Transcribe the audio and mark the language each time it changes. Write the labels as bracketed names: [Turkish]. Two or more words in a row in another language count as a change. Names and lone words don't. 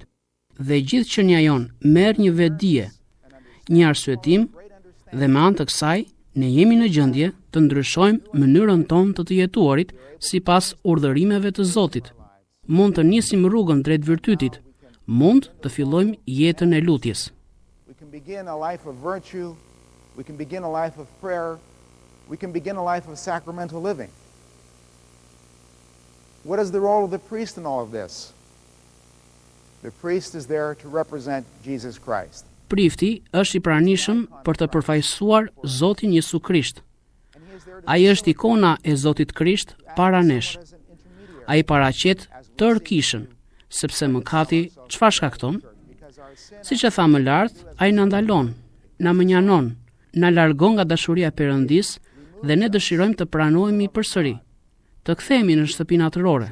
[Albanian] Dhe gjithë qenia jon merr një vetdije, një arsyetim, dhe me anë të kësaj ne jemi në gjendje të ndryshojmë mënyrën tonë të të jetuarit sipas urdhërimeve të Zotit. Mund të nisim rrugën drejt virtytit, mund të fillojmë jetën e lutjes. [English] We can begin a life of virtue, we can begin a life of prayer, we can begin a life of sacramental living. What is the role of the priest in all of this? The priest is there to represent Jesus Christ. [Albanian] Prifti është i pranishëm për të përfaqësuar Zotin Jesu Krisht. Ai është ikona e Zotit Krisht para nesh. Ai paraqet tërë Kishën, sepse mëkati çfarë shkakton? Siç e tha më lart, ai na ndalon, na mënjanon, na largon nga dashuria e Perëndis dhe ne dëshirojmë të pranohemi përsëri, të kthehemi në shtëpinë atërore.